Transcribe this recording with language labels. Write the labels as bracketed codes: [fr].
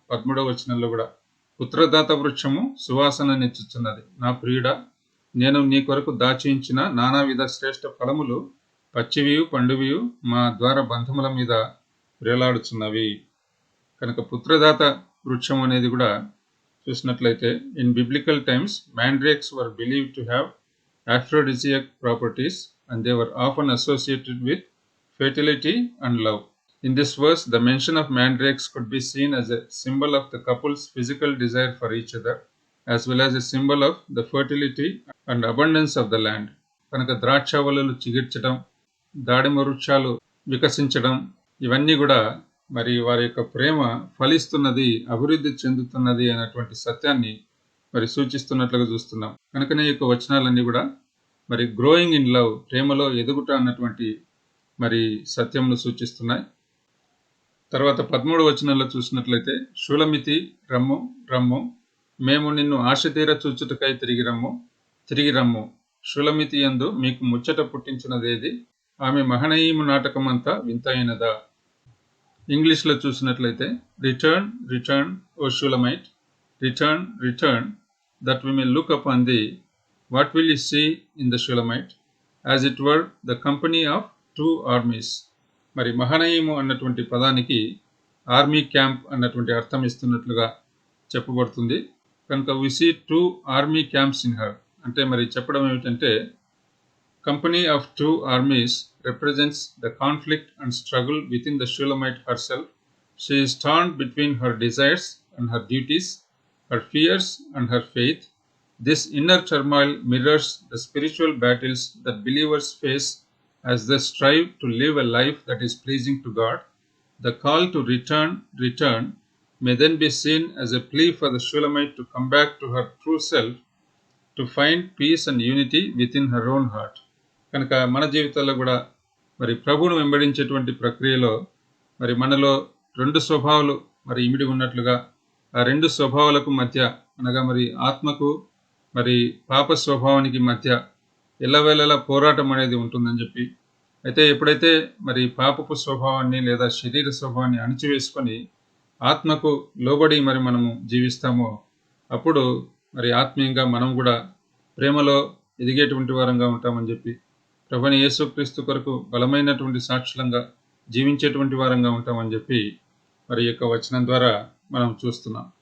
[te] 13వ వచనంలో కూడా, పుత్రదాత వృక్షము సువాసన నిచ్చుచున్నది, నా ప్రియుడా, నేను నీ కొరకు దాచించిన నానావిధ శ్రేష్ఠ ఫలములు పచ్చివియు పండువియు మా ద్వార బంధముల మీద వేలాడుచున్నవి. కనుక పుత్రదాత వృక్షం అనేది కూడా చూసినట్లయితే, [en] In biblical times mandrakes were believe to have aphrodisiac properties, and they were often associated with fertility and love. In this verse, the mention of mandrakes could be seen as a symbol of the couple's physical desire for each other, as well as a symbol of the fertility and abundance of the land. [te] కనుక ద్రాక్షవల్లులు చిగిర్చడం, దాడిమ వృక్షాలు వికసించడం, ఇవన్నీ కూడా మరి వారి యొక్క ప్రేమ ఫలిస్తున్నది, అభివృద్ధి చెందుతున్నది అనేటువంటి సత్యాన్ని మరి సూచిస్తున్నట్లుగా చూస్తున్నాం. కనుకనే ఈ యొక్క వచనాలన్నీ కూడా మరి [en] growing in love, [te] ప్రేమలో ఎదుగుట అన్నటువంటి మరి సత్యమును సూచిస్తున్నాయి. తర్వాత 13వ వచనంలో చూసినట్లయితే, షూలమితి రమ్ము రమ్ము, మేము నిన్ను ఆశ తీర చూచుటకై తిరిగి రమ్ము, షూలమితి యందు మీకు ముచ్చట పుట్టించినదేది, ఆమె మహనయీము నాటకమంతా వింతైనదా. ఇంగ్లీష్లో చూసినట్లయితే, [en] Return return O Shulamite, return return that we may look upon thee. What will you see in the Shulamite? As it were the company of two armies. [te] మరి మహనయీము అన్నటువంటి పదానికి ఆర్మీ క్యాంప్ అన్నటువంటి అర్థం ఇస్తున్నట్లుగా చెప్పబడుతుంది. కనుక [en] we see two army camps in her. [te] అంటే మరి చెప్పడం ఏమిటంటే, [en] company of two armies represents the conflict and struggle within the Shulamite herself. She is torn between her desires and her duties, her fears and her faith. This inner turmoil mirrors the spiritual battles that believers face as they strive to live a life that is pleasing to God. The call to return may then be seen as a plea for the Shulamite to come back to her true self, to find peace and unity within her own heart. [te] కనుక మన జీవితాల్లో కూడా మరి ప్రభువును వెంబడించేటువంటి ప్రక్రియలో మరి మనలో రెండు స్వభావాలు మరి ఇమిడి ఉన్నట్లుగా, ఆ రెండు స్వభావాలకు మధ్య అనగా మరి ఆత్మకు మరి పాప స్వభావానికి మధ్య ఎల్లవేళలా పోరాటం అనేది ఉంటుందని చెప్పి, అయితే ఎప్పుడైతే మరి పాపపు స్వభావాన్ని లేదా శరీర స్వభావాన్ని అణిచివేసుకొని ఆత్మకు లోబడి మరి మనము జీవిస్తామో, అప్పుడు మరి ఆత్మీయంగా మనం కూడా ప్రేమలో ఎదిగేటువంటి వారంగా ఉంటామని చెప్పి, ప్రభువైన యేసుక్రీస్తు కొరకు బలమైనటువంటి సాక్షులంగా జీవించేటువంటి వారంగా ఉంటామని చెప్పి మరి యొక్క వచనం ద్వారా మనం చూస్తున్నాం.